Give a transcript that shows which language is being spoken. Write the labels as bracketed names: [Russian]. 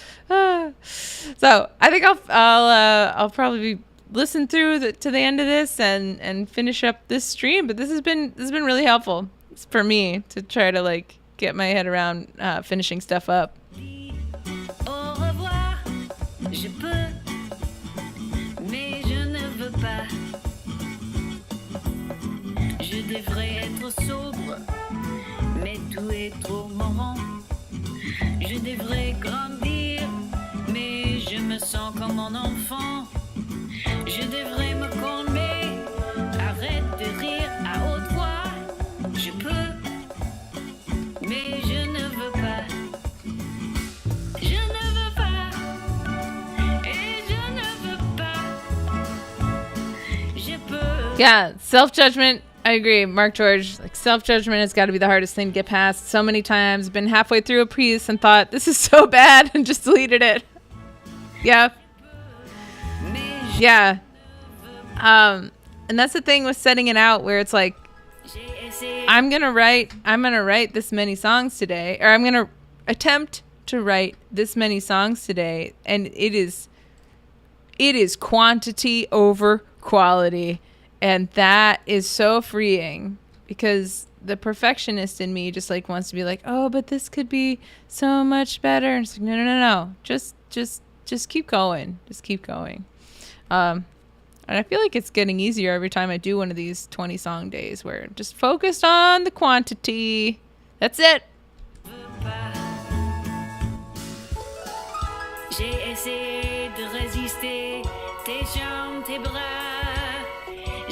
[English] So I think I'll probably listen through to the end of this and finish up this stream. But this has been really helpful for me to try to like get my head around finishing stuff up. [French] Au revoir, je peux, mais je ne veux pas. Je devrais être sobre, mais tout est trop marrant. Je devrais grandir, mais je me sens comme un enfant. Je devrais me calmer, arrête de rire à haute voix. Je peux, mais je ne veux pas. Je ne veux pas, et je ne veux pas. Je peux. [English] Yeah, self-judgment. I agree, Mark George. Like, self-judgment has got to be the hardest thing to get past. So many times, been halfway through a piece and thought, this is so bad, and just deleted it. Yeah. Yeah. And that's the thing with setting it out, where it's like, I'm gonna write this many songs today, or I'm gonna attempt to write this many songs today, and it is quantity over quality. And that is so freeing, because the perfectionist in me just like wants to be like, oh, but this could be so much better. And it's like, no. Just keep going. Just keep going. And I feel like it's getting easier every time I do one of these 20 song days where I'm just focused on the quantity. That's it. [French] J'ai essayé de résister, tes jambes, tes bras.